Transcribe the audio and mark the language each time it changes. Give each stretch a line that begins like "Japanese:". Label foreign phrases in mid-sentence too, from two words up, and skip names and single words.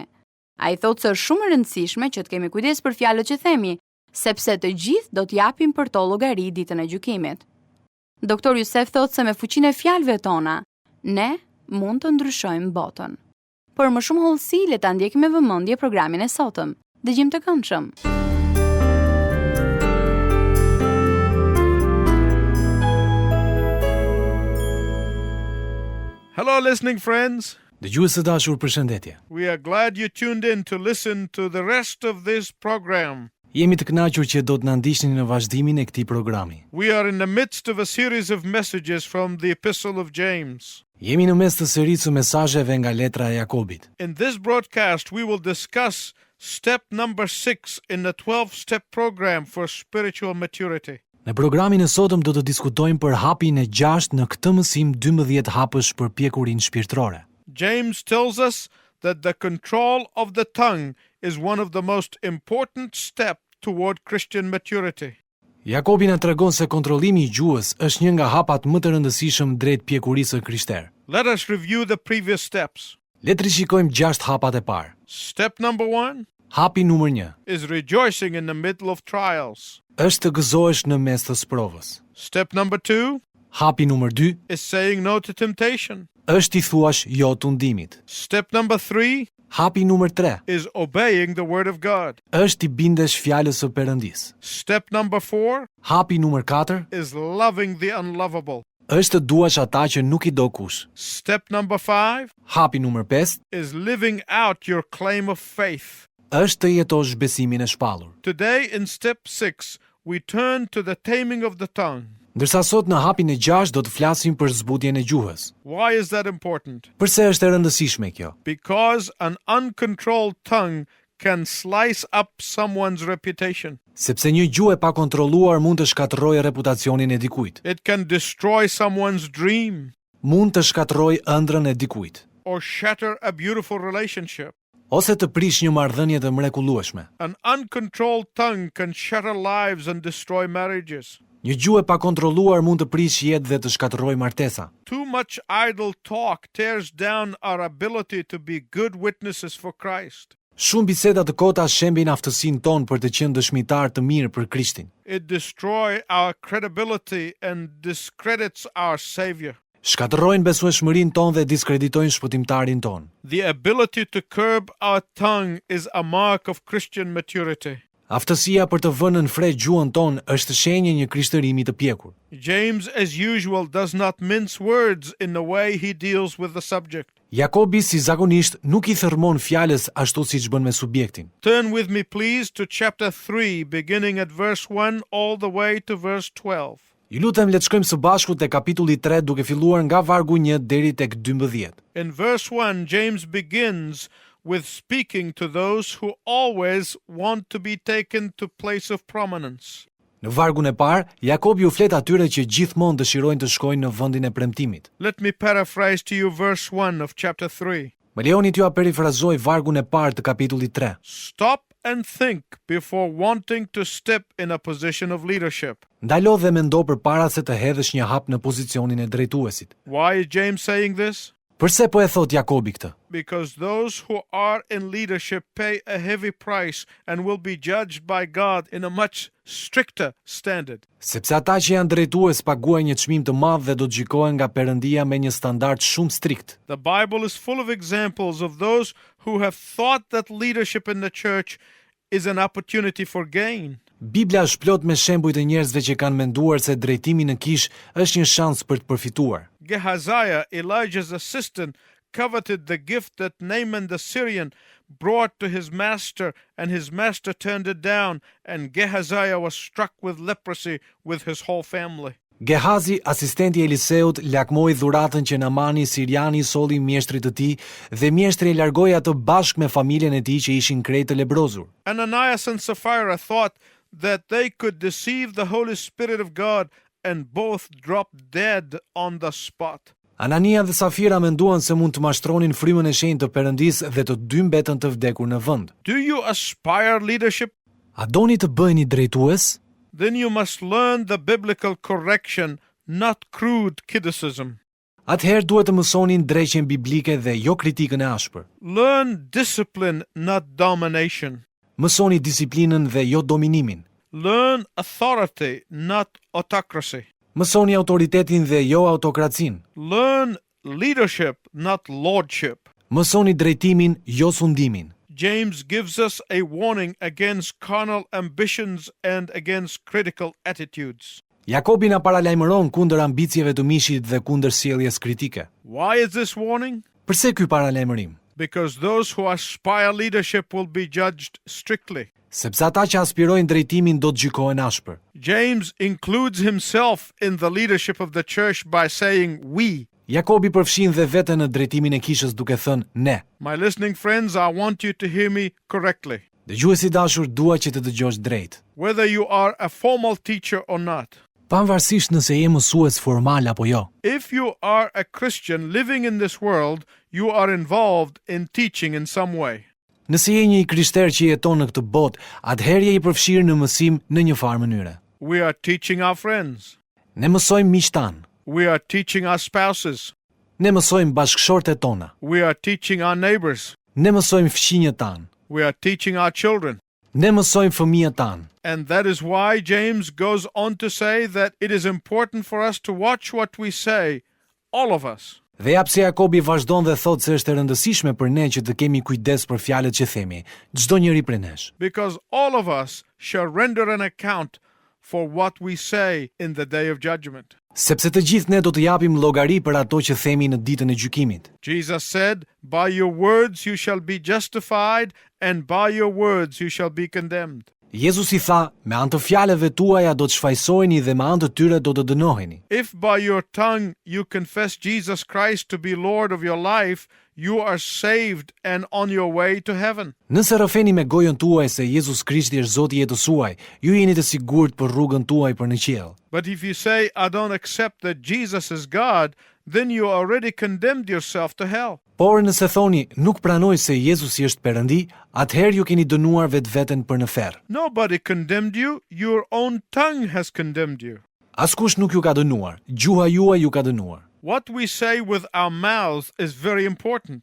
Albanian: Ai thotë se është shumë e rëndësishme që të kemi kujdes për fjalët që themi, sepse të gjithë do t'japim për to llogari ditën e gjykimit. Doktor Youssef thotë se me fuqinë e fjalëve tona, ne mund të ndryshojmë botën. Por më shumë hollësi, le ta ndjekim me vëmendje programin e sotëm. Dëgjim të këndshëm.
English: Hello, listening friends.
Albanian: Dëgjues të dashur, përshëndetje.
English: We are glad you tuned in to listen to the rest of this program.
Albanian: Jemi të kënaqur që do të na ndiqni në vazhdimin e këtij programi.
English: We are in the midst of a series of messages from the Epistle of James.
Albanian: Jemi në mes të serisë mesazheve nga letra e Jakobit.
English: In this broadcast, we will discuss step number 6 in the 12-step program for spiritual maturity.
Albanian: Në programin e sotëm do të diskutojmë për hapin e 6 në këtë mësim 12 hapësh për pjekurinë shpirtërore.
English: James tells us that the control of the tongue is one of the most important steps toward Christian maturity.
Albanian: Jakobi na tregon se kontrollimi i gjuhës është një nga hapat më të rëndësishëm drejt pjekurisë krishtere.
English: Let us review the previous steps.
Albanian: Le të rishikojmë 6 hapat e parë.
English: Step number 1
Albanian: Hapi numër 1
English: is rejoicing in the middle of trials.
Albanian: është të gëzohesh në mes të sprovës.
English: Step number 2
Albanian: Hapi numër 2
English: is saying no to temptation.
Albanian: është i thuash jo tundimit.
English: Step number 3
Albanian: Hapi numër 3
English: is obeying the word of God.
Albanian: është i bindesh fjalës së Perëndis.
English: Step number 4
Albanian: Hapi numër 4
English: is loving the unlovable.
Albanian: është të duash ata që nuk i do kush.
English: Step number 5
Albanian: Hapi numër 5
English: is living out your claim of faith.
Albanian: është të jetosh besimin e shpallur.
English: Today in step 6 we turn to the taming of the tongue.
Albanian: Ndërsa sot në hapin e 6 do të flasim për zbutjen e gjuhës.
English: Why is that important?
Albanian: Pse është e rëndësishme kjo?
English: Because an uncontrolled tongue can slice up someone's reputation.
Albanian: Sepse një gjuhë e pakontrolluar mund të shkatërrojë reputacionin e dikujt.
English: It can destroy someone's dream
Albanian: Mund të shkatërrojë ëndrrën e dikujt,
English: or shatter a beautiful relationship.
Albanian: ose të prish një marrëdhënie të mrekullueshme.
English: An uncontrolled tongue can shatter lives and destroy marriages.
Albanian: Një gjuhë e pakontrolluar mund të prish jetë dhe të shkatërrojë martesa.
English: Too much idle talk tears down our ability to be good witnesses for Christ.
Albanian: Shumë biseda të kota shembin aftësinë tonë për të qenë dëshmitar të mirë për Krishtin.
English: It destroys our credibility and discredits our Savior.
Albanian: Shkatërrojnë besueshmërinë tonë dhe diskreditojnë shpëtimtarin tonë.
English: The ability to curb our tongue is a mark of Christian maturity.
Albanian: Aftësia për të vënë në fre gjuhën tonë është shenjë një krishtërimi të pjekur.
English: James, as usual, does not mince words in the way he deals with the subject.
Albanian: Jakobi si zakonisht nuk I thërmon fjalës ashtu siç bën me subjektin.
English: Turn with me, please, to chapter 3, beginning at verse 1 all the way to verse 12.
Albanian: Ju lutem le të shkojmë së bashku te kapitulli 3 duke filluar nga vargu 1 deri tek 12.
English: In verse 1, James begins with speaking to those who always want to be taken to place of prominence.
Albanian: Në vargun e parë, Jakobi u flet atyre që gjithmonë dëshirojnë të shkojnë në vendin e premtimit.
English: Let me paraphrase to you verse 1 of chapter 3.
Albanian: Më lejoni t'ju perifrazoj vargun e parë të kapitullit 3.
English: Stop and think before wanting to step in a position of leadership.
Albanian: Ndalo dhe mendo përpara se të hedhësh një hap në pozicionin e drejtuesit.
English: Why is James saying this?
Albanian: Përse po e thot Jakobi këtë?
English: Because those who are in leadership pay a heavy price and will be judged by God in a much stricter standard.
Albanian: Sepse ata që janë drejtues paguajnë një çmim të madh dhe do të gjykohen nga Perëndia me një standard shumë strikt.
English: The Bible is full of examples of those who have thought that leadership in the church is an opportunity for gain.
Albanian: Bibla është plot me shembuj të njerëzve që kanë menduar se drejtimi në kish është një shans për të përfituar.
English: Gehazi, Elijah's assistant, coveted the gift that Naaman the Syrian brought to his master, and his master turned it down, and Gehazi was struck with leprosy with his whole family.
Albanian: Gehazi, asistenti i Eliseut, lakmoi dhuratën që Naamani siriani solli mjeshtrit të tij dhe mjeshtri e largoi atë bashkë me familjen e tij që ishin krejt të lebrozur.
English: Ananias and Sapphira thought that they could deceive the Holy Spirit of God and both dropped dead on the spot.
Albanian: Anania dhe Safira menduan se mund të mashtronin frymën e shenjtë të Perëndisë dhe të dy mbetën të vdekur në vend.
English: Do you aspire leadership?
Albanian: A doni të bëheni drejtues?
English: Then you must learn the biblical correction, not crude criticism.
Albanian: Atëherë duhet të mësonin drejtjen biblike dhe jo kritikën e ashpër.
English: Learn discipline, not domination.
Albanian: Mësoni disiplinën dhe jo dominimin.
English: Learn authority, not autocracy.
Albanian: Mësoni autoritetin dhe jo autokracinë.
English: Learn leadership, not lordship.
Albanian: Mësoni drejtimin, jo sundimin.
English: James gives us a warning against carnal ambitions and against critical attitudes.
Albanian: Jakobi na paralajmëron kundër ambicieve të mishit dhe kundër sjelljes kritike.
English: Why is this warning?
Albanian: Pse ky paralajmërim?
English: Because those who aspire leadership will be judged strictly.
Albanian: Sepse ata që aspirojnë drejtimin do të gjykohen ashpër.
English: James includes himself in the leadership of the church by saying we.
Albanian: Jakobi përfshin dhe veten në drejtimin e kishës duke thënë ne.
English: My listening friends, I want you to hear me correctly.
Albanian: Dëgjuesi dashur, dua që të dëgjosh drejt.
English: Whether you are a formal teacher or not.
Albanian: Pavarësisht nëse je mësues formal apo jo.
English: If you are a Christian living in this world, you are involved in teaching in some way.
Albanian: Nëse je një krishter që jeton në këtë botë, atëherë je i përfshirë në mësim në një farë mënyre.
English: We are teaching our friends.
Albanian: Ne mësojmë miqtan.
English: We are teaching our spouses.
Albanian: Ne mësojmë bashkëshortet tona.
English: We are teaching our neighbors.
Albanian: Ne mësojmë fëmijët tanë.
English: We are teaching our children.
Albanian: Ne mësojmë fëmijët tanë.
English: And that is why James goes on to say that it is important for us to watch what we say, all of us.
Albanian: Dhe ja pse Jakobi vazhdon dhe thot se është e rëndësishme për ne që të kemi kujdes për fjalët që themi, çdo njeri prej nesh.
English: Because all of us shall render an account for what we say in the day of judgment.
Albanian: Sepse të gjithë ne do të japim llogari për ato që themi në ditën e gjykimit.
English: Jesus said, by your words you shall be justified, and by your words you shall be condemned.
Albanian: Jezusi tha, me anë të fjalëve tuaja do të shfaqsoheni dhe me anë të tyre do të dënoheni.
English: If by your tongue you confess Jesus Christ to be Lord of your life, you are saved and on your way to heaven.
Albanian: Nëse rrëfeni me gojën tuaj se Jezus Krishti është Zoti i jetës suaj, ju jeni të sigurt për rrugën tuaj për në qiell.
English: But if you say, I don't accept that Jesus is God, then you already condemned yourself to hell.
Albanian: Por nëse thoni, nuk pranoj se Jezusi është Perëndi, atëherë ju keni dënuar vetveten për në ferr.
English: Nobody condemned you, your own tongue has condemned you.
Albanian: Askush nuk ju ka dënuar, gjuha juaj ju ka dënuar.
English: What we say with our mouths is very important.